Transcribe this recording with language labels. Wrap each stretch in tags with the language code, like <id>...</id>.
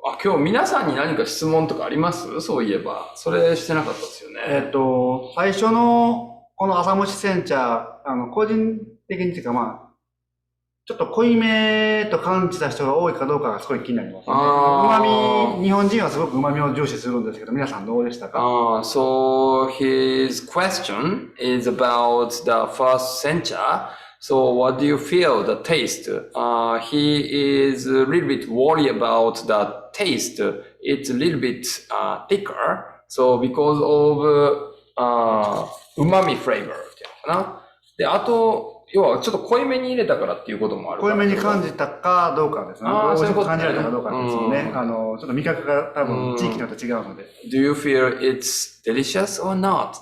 <ja>今日皆さんに何か質問とかあります？そういえば。それしてなかったですよね。最初のこの朝蒸し煎茶、個人的にというかちょっと濃いめと感じた人が多いかどうかがすごい気になりますね。日本人はすごく旨味を重視するんですけど、皆さんどうでしたか</ja> <en>？So his question is about the first sencha. So what do you feel the taste? He is a little bit worried about the taste. It's a little bit thicker. So because of umami flavor</en> <ja>っていうのかな。で、あと、要はちょっと濃いめに入れたからっていうこともあるから。濃いめに感じたかどうかですね。美味しく感じられたかどうかですよね。ちょっと味覚が多分地域によって違うので。</ja> <en>Do you feel it's delicious or not?</en>